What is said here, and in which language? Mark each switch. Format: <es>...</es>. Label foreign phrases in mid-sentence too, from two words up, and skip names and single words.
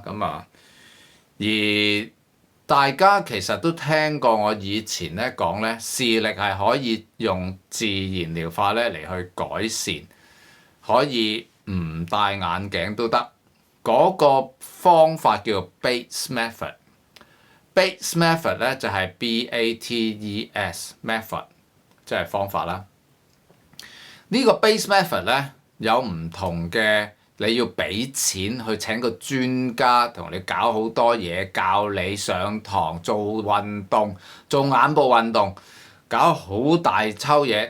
<yue>而大家其實都聽過我以前咧講咧，視力係可以用自然療法咧嚟去改善，可以唔戴眼鏡都得。嗰個方法叫做 Bates method。Bates method 咧就係 BATES method， 即係方法啦。呢個 Bates method 咧有唔同嘅，你要俾錢去請個專家同你搞好多嘢，教你上堂做運動、做眼部運動，搞好大抽嘢。</yue>